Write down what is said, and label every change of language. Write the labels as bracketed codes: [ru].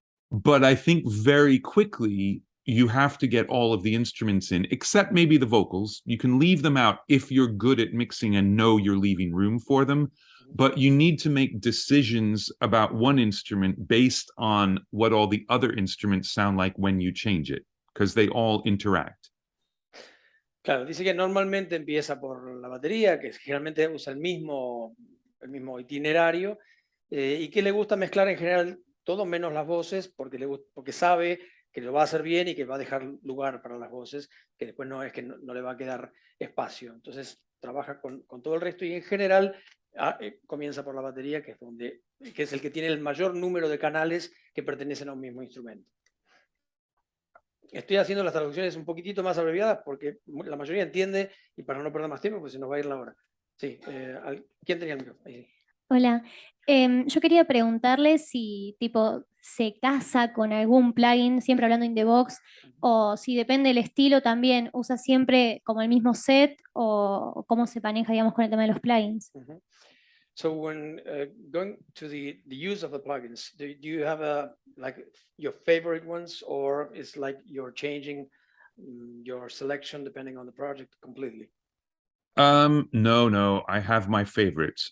[en] But I think very quickly you have to get all of the instruments in, except maybe the vocals. You can leave them out if you're good at mixing and know you're leaving room for them. But you need to make decisions about one instrument based on what all the other instruments sound like when you change it, because they all interact. [es] Claro, dice que normalmente empieza por la batería, que generalmente usa el mismo itinerario, y que le gusta mezclar en general todo menos las voces, porque sabe que lo va a hacer bien y que va a dejar lugar para las voces, que después no es que no le va a quedar espacio. Entonces trabaja con todo el resto y en general comienza por la batería, que es el que tiene el mayor número de canales que pertenecen a un mismo instrumento. Estoy haciendo las traducciones un poquitito más abreviadas porque la mayoría entiende y para no perder más tiempo, pues se nos va a ir la hora. Sí, ¿quién tenía el micrófono? Ahí sí. Hola, yo quería preguntarle si tipo se casa con algún plugin, siempre hablando in the box, o si depende del estilo también, usa siempre como el mismo set o cómo se maneja, digamos, con el tema de los plugins. Mhm. [en] So when going to the use of the plugins, do you have like your favorite ones, or is like you're changing your selection depending on the project completely? No, I have my favorites.